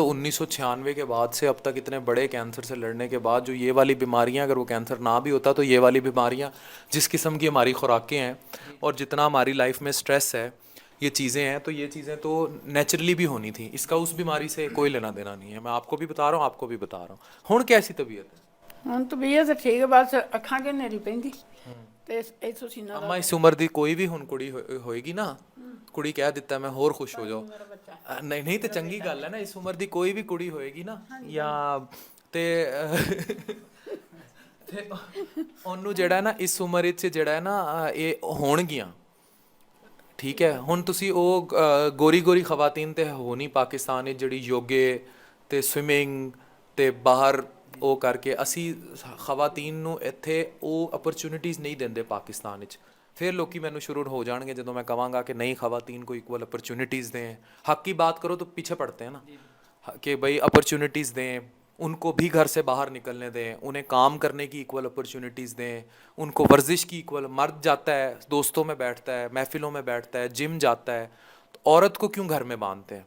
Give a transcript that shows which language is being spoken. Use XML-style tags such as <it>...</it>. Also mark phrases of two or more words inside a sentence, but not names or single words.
<ur>تو 1996 کے بعد سے اب تک اتنے بڑے کینسر سے لڑنے کے بعد جو یہ والی بیماریاں, اگر وہ کینسر نہ بھی ہوتا تو یہ والی بیماریاں, جس قسم کی ہماری خوراکیں ہیں اور جتنا ہماری لائف میں سٹریس ہے, یہ چیزیں ہیں, تو یہ چیزیں تو نیچرلی بھی ہونی تھیں. اس کا اس بیماری سے کوئی لینا دینا نہیں ہے. میں آپ کو بھی بتا رہا ہوں, آپ کو بھی بتا رہا ہوں.</ur> <pa>ہن کیسی طبیعت ہے؟ ਹੁਣ ਤਬੀਅਤ ਠੀਕ ਹੈ, ਬਸ ਅੱਖਾਂ 'ਚ ਹਨੇਰੀ ਪੈਂਦੀ ਤੇ ਇੱਥੋਂ ਸੀਨਾ اما اس عمر دی کوئی بھی ہن کڑی ہوئے گی نا, کڑی کہہ دیتا ہے میں اور خوش ہو جاؤ. نہیں نہیں تو چنگی گل ہے نا. اس عمر دی کوئی بھی کڑی ہوئے گی نا, یا تے ਉਹਨੂੰ ਜਿਹੜਾ ਹੈ ਨਾ ਇਸ ਉਮਰ ਵਿੱਚ ਜਿਹੜਾ ਹੈ ਨਾ ਇਹ ਹੋਣਗੀਆਂ. ਠੀਕ ਹੈ. ਹੁਣ ਤੁਸੀਂ ਉਹ ਗੋਰੀ ਗੋਰੀ ਖਵਾਤੀਨ ਤੇ ਹੋ ਨਹੀਂ ਪਾਕਿਸਤਾਨ ਵਿੱਚ, ਜਿਹੜੀ ਯੋਗੇ ਤੇ ਸਵਿਮਿੰਗ ਤੇ ਬਾਹਰ ਉਹ ਕਰਕੇ. ਅਸੀਂ ਖਵਾਤੀਨ ਨੂੰ ਇੱਥੇ ਉਹ ਅਪਰਚੁਨਿਟੀਜ਼ ਨਹੀਂ ਦਿੰਦੇ ਪਾਕਿਸਤਾਨ ਵਿੱਚ. پھر لوکی مینوں شروع ہو جان گے جدوں میں کہاں گا کہ نئی خواتین کو</pa> <en>equal opportunities</en> <pa>دیں.</pa> <ur>حق کی بات کرو تو پیچھے پڑتے ہیں نا, کہ بھائی اپرچونٹیز دیں, ان کو بھی گھر سے باہر نکلنے دیں, انہیں کام کرنے کی</ur> <en>equal opportunities</en> <ur>دیں, ان کو ورزش کی ایکول. مرد جاتا ہے دوستوں میں بیٹھتا ہے, محفلوں میں بیٹھتا ہے, جم جاتا ہے, تو عورت کو کیوں گھر میں باندھتے ہیں؟</ur>